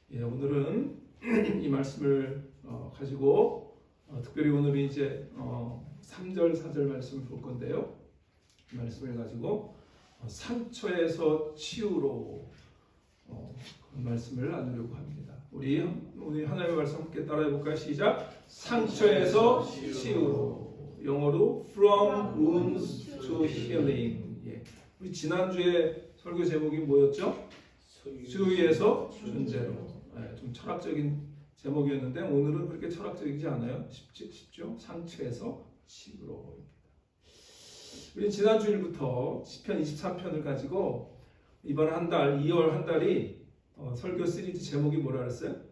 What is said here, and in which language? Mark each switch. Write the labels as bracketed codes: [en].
[ko] 오늘은 이 말씀을 가지고 특별히 오늘은 이제 3절, 4절 말씀을 볼 건데요. 이 말씀을 가지고 상처에서 치유로 그 말씀을 나누려고 합니다. 우리 하나님의 말씀 함께 따라해 볼까요? 시작. 상처에서 치유로. [en] 영어로 From wounds to healing. [ko] 우리 지난주에 설교 제목이 뭐였죠? 수위에서 존재로. 좀 철학적인 제목이었는데 오늘은 그렇게 철학적이지 않아요. 쉽죠? 상처에서 치유로. 우리 지난 주일부터 시편 23편을 가지고 이번 한 달, 2월 한 달이 설교 시리즈 제목이 뭐라 그랬어요?